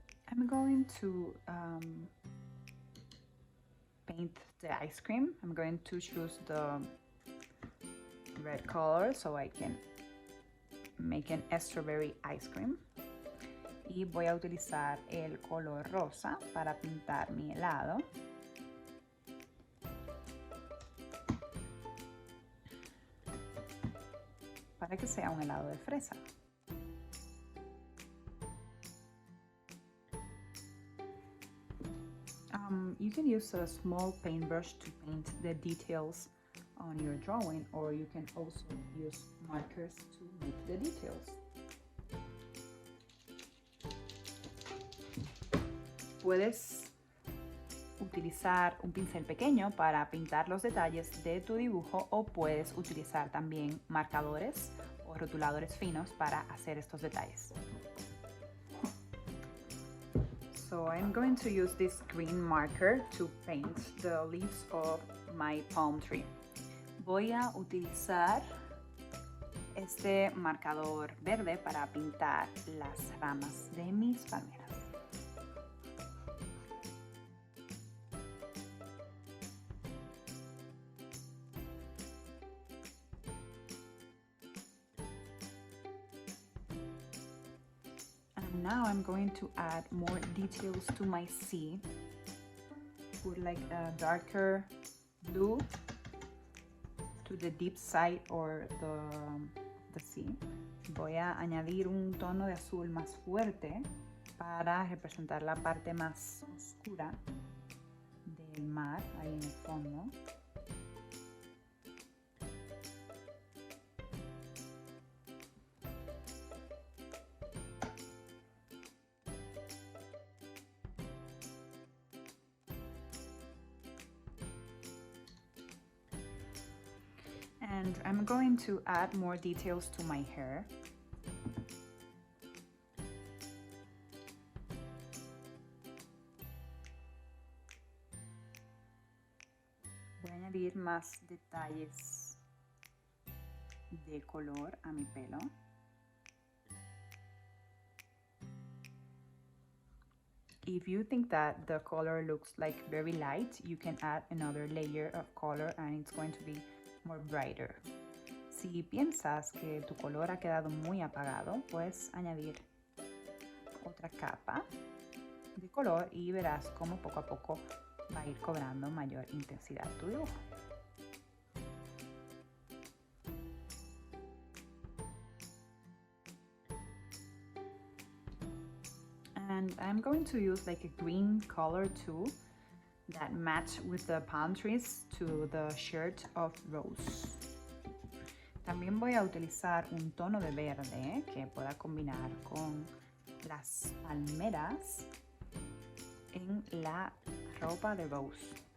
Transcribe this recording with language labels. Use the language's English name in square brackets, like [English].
[English] I'm going to paint the ice cream. I'm going to choose the red color so I can make an strawberry ice cream. [Spanish] Y voy a utilizar el color rosa para pintar mi helado. Para que sea un helado de fresa. [English] You can use a small paintbrush to paint the details on your drawing, or you can also use markers to make the details. [Spanish] Puedes utilizar un pincel pequeño para pintar los detalles de tu dibujo, o puedes utilizar también marcadores o rotuladores finos para hacer estos detalles. [English] So I'm going to use this green marker to paint the leaves of my palm tree. [Spanish] Voy a utilizar este marcador verde para pintar las ramas de mis palmeras. [English] Now I'm going to add more details to my sea. Put like a darker blue to the deep side or the sea. [Spanish] Voy a añadir un tono de azul más fuerte para representar la parte más oscura del mar, ahí en el fondo. [English] And I'm going to add more details to my hair. [Spanish] Voy a añadir más detalles de color a mi pelo. [English] If you think that the color looks like very light, you can add another layer of color and it's going to be more brighter. [Spanish] Si piensas que tu color ha quedado muy apagado, puedes añadir otra capa de color y verás cómo poco a poco va a ir cobrando mayor intensidad tu dibujo. [English] And I'm going to use like a green color too that match with the palm trees to the shirt of Rose. [Spanish] También voy a utilizar un tono de verde que pueda combinar con las palmeras en la ropa de Rose.